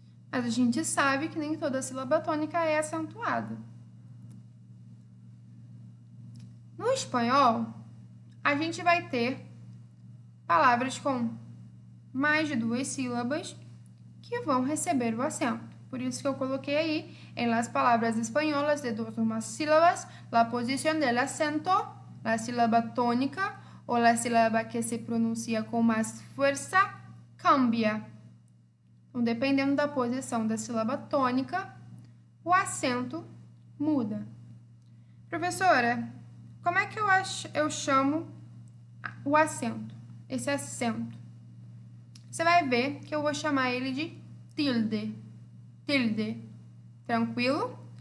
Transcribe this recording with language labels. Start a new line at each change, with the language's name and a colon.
Portuguese: Mas a gente sabe que nem toda sílaba tônica é acentuada. No espanhol, a gente vai ter palavras com mais de 2 sílabas que vão receber o acento. Por isso que eu coloquei aí,
Spanish: en las palabras españolas de 2 o más sílabas, la posición del acento, la sílaba tónica o la sílaba que se pronuncia
Portuguese: com mais força,
Spanish: cambia.
Portuguese: Então, dependendo da posição da sílaba tônica, o acento muda. Professora, como é que eu chamo o acento? Esse acento. Você vai ver que eu vou chamar ele de tilde. Tilde. Tranquilo?